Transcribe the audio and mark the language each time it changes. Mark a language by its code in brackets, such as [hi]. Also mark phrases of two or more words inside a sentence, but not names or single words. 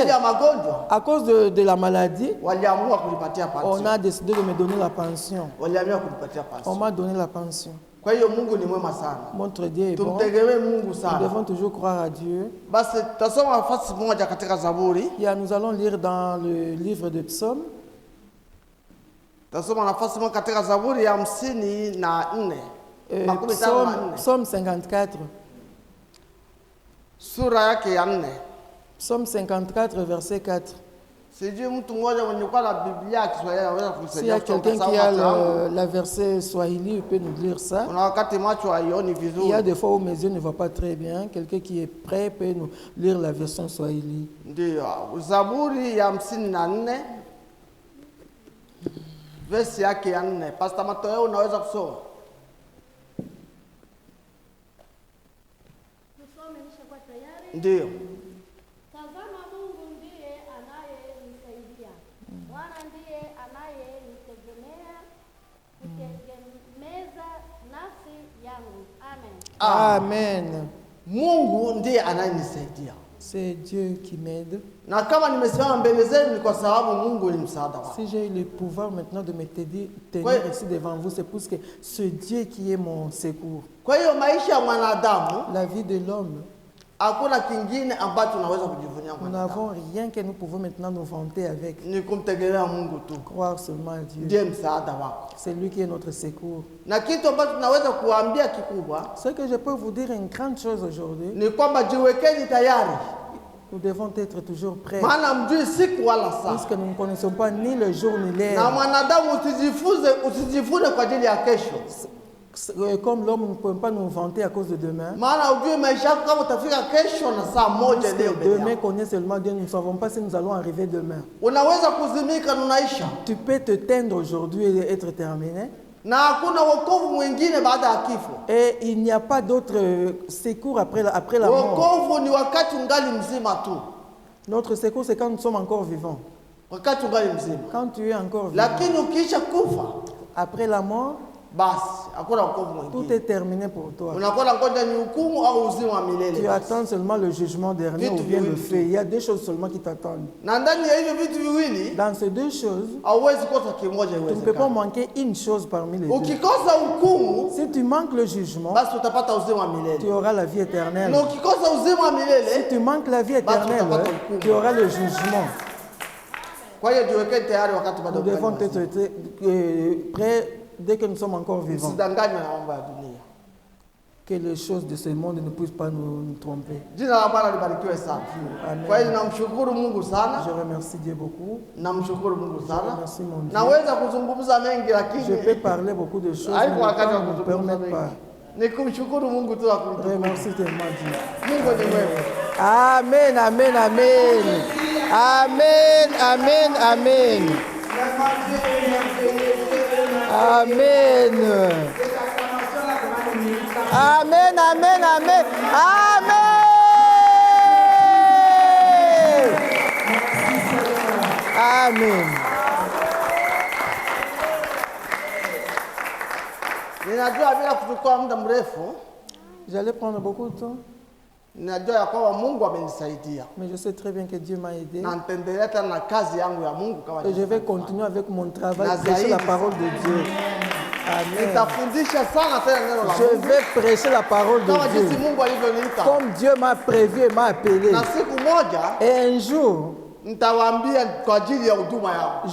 [fr] À cause de la maladie, on a décidé de me donner la pension. On m'a donné la pension. Notre Dieu est bon. Nous devons toujours croire à Dieu. Et nous allons lire dans le livre de Psaumes. [sw] Tasoma nafasi moja katika Zaburi ya 54. [fr] Psaume 54. [sw] Sura yake ya 4. [fr] Psaume 54, verset 4. [sw] Sijui mtu mmoja mwenye kwa na Biblia ya Kiswahili anaweza [fr] S'il y a quelqu'un qui a la verset Swahili, il peut nous lire ça. [sw] Kuna wakati macho haioni [fr] Il y [sw] vizuri. [fr] a des fois où mes yeux ne voient pas très bien. Quelqu'un qui est prêt peut nous lire la version Swahili. [sw] Ndio, Zaburi ya 54 verse yake ya 4. Pastor Matoyo unaweza kusoma? Tusome nishakuwa tayari. Ndio. Tazama, Mungu ndiye anayenisaidia. Bwana ndiye anayenitegemea, kutegemeza nafsi yangu. Amen. Amen. Mungu ndiye anayenisaidia. [fr] C'est Dieu qui m'aide. [sw] Na kama nimesimama mbele zenu ni kwa sababu Mungu ni msaada wangu. [fr] Si j'ai eu le pouvoir maintenant de me tenir ici devant vous, c'est parce que c'est Dieu qui est mon secours. [sw] Kwa hiyo maisha ya mwanadamu, [fr] La vie de l'homme, [sw] hakuna kingine ambacho tunaweza kujivunia [fr] nous [sw] mwanadamu. [fr] n'avons rien que nous pouvons maintenant nous vanter avec. [sw] Ni kumtegemea Mungu tu. [fr] Croire seulement à Dieu. [sw] Ndiye msaada wako. [fr] C'est lui qui est notre secours. [sw] Na kitu ambacho tunaweza kuambia kikubwa [fr] Ce que je peux vous dire une grande chose aujourd'hui, [sw] ni kwamba jiwekeni tayari. [fr] nous devons être toujours prêts. [sw] Maana mjui siku wala saa. [fr] Puisque nous ne connaissons pas ni le jour ni [sw] Na [fr] l'heure. [sw] mwanadamu usijifune kwa ajili ya kesho. [fr] Comme l'homme, nous ne pouvons pas nous vanter à cause de demain. [sw] Maana ujui maisha yako kama utafika kesho na saa moja leo [fr] Puisque [sw] mbele [fr] demain [sw] yako. [fr] connaît seulement Dieu, nous ne savons pas si nous allons arriver demain. [sw] Unaweza kuzimika na unaisha. [fr] Tu peux te teindre aujourd'hui et être terminé. [sw] Na hakuna wokovu mwingine baada ya kifo. [fr] Et il n'y a pas d'autre secours après la mort. [sw] Wokovu ni wakati ungali mzima tu. [fr] Notre secours, c'est quand nous sommes encore vivants. [sw] Wakati ungali mzima. [fr] Quand tu es encore vivant. [sw] Lakini ukiisha kufa, [fr] Après la mort, [sw] basi hakuna wokovu [fr] tout [sw] mwingine. [fr] est terminé pour toi. [sw] Unakwenda ngoja ni hukumu au uzima wa milele. [fr] Tu attends seulement le jugement dernier ou bien le fait. Il y a deux choses seulement qui t'attendent. [sw] Na ndani ya hivyo vitu viwili [fr] Dans ces deux choses, [sw] hauwezi kosa kimoja [fr] tu ne peux pas [sw] iwezekana. [fr] manquer une chose parmi les deux. [sw] Ukikosa hukumu, [fr] Si tu manques le jugement, [sw] basi utapata uzima wa [fr] tu [sw] milele. [fr] auras la vie éternelle. [sw] Na ukikosa uzima wa [fr] Si [sw] milele, [fr] tu manques la vie éternelle, tu auras le jugement. [sw] kwa hiyo jiwekeni tayari wakati bado [fr] Nous devons [sw] mngali [fr] être [sw] wazima. [fr] prêts dès que nous sommes encore vivants. [sw] Msidanganywe na mambo ya dunia. [fr] Que les choses de ce monde ne puissent pas nous tromper. [sw] Jina la Bwana libarikiwe sana. Amen. Kwa hiyo namshukuru Mungu sana. [fr] Je remercie Dieu beaucoup. [sw] Namshukuru Mungu sana. [fr] Merci mon Dieu. [sw] Naweza kuzungumza mengi [fr] Je [sw] lakini [fr] peux parler beaucoup de choses, mais [sw] haiko [fr] le [sw] wakati wa [fr] temps ne me [sw] kuzungumza [fr] permet pas. [sw] mengi. Ni kumshukuru Mungu tu akumtukuza. [fr] Remercie tellement Dieu. [sw] Mungu ni mwema. Amen, amen, amen. Amen, amen, amen. Amen. Amen, amen, amen. Amen. Amen. Ninajua bila kuchukua muda mrefu, [fr] J'allais prendre beaucoup de temps, [sw] ninajua ya kwamba Mungu amenisaidia. [fr] mais je sais très bien que Dieu m'a aidé. [sw] Na nitaendelea tena na kazi yangu ya Mungu kama [fr] Et je vais continuer avec mon travail, prêcher la parole de Dieu. Amen. [sw] Nitafundisha sana tena neno la [fr] Je [sw] Mungu. [fr] vais prêcher la parole de [sw] Kama jinsi [fr] Dieu. [sw] Mungu alivyoniita. [fr] Comme Dieu m'a prévu et m'a appelé. [sw] Na siku moja [fr] Et un jour, [sw] nitawaambia kwa ajili ya huduma yao.